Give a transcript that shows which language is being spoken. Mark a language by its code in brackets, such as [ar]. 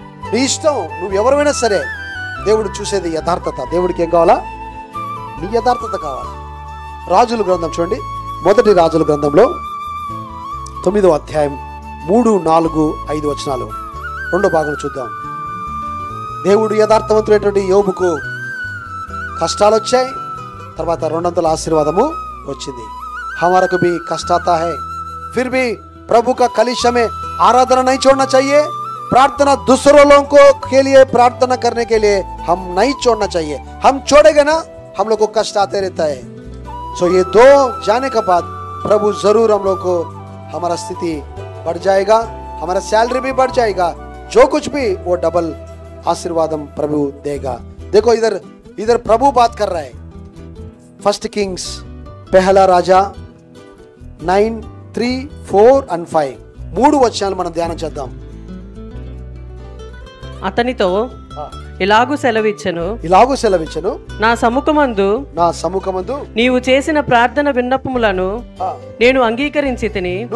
[te] నీ ఇష్టం, నువ్వు ఎవరైనా సరే. దేవుడు చూసేది యథార్థత. దేవుడికి ఏం కావాలా? నీ యథార్థత కావాలా. రాజుల గ్రంథం చూడండి. మొదటి రాజుల గ్రంథంలో 9వ అధ్యాయం 3, 4, 5 వచనాలు. రెండో భాగం చూద్దాం. దేవుడు యథార్థవంతుడైనటువంటి యోబుకు కష్టాలు వచ్చాయి, తర్వాత 200 ఆశీర్వాదము వచ్చింది. [hi] హమారకు भी कष्ट आता है, फिर भी प्रभु का कलीसिया में आराधना नहीं छोड़ना चाहिए. प्रार्थना दूसरों लोगों को के लिए प्रार्थना करने के लिए हम नहीं छोड़ना चाहिए. हम छोड़ेंगे ना, हम लोग को कष्ट आते रहता है. सो ये 2 जाने के बाद प्रभु जरूर हम लोग को हमारा स्थिति बढ़ जाएगा, हमारा सैलरी भी बढ़ जाएगा, जो कुछ भी वो डबल आशीर्वाद प्रभु देगा. देखो इधर प्रभु बात कर रहा है. [te] First Kings Pehla Raja 9, 3, 4 and 5 3 వచనాలు మనం ధ్యానం చేద్దాం. అతనితో ఇలాగూ సెలవిచ్చెను, నా సముఖమందు నీవు చేసిన ప్రార్థన విన్నపములను నేను అంగీకరించి తిని.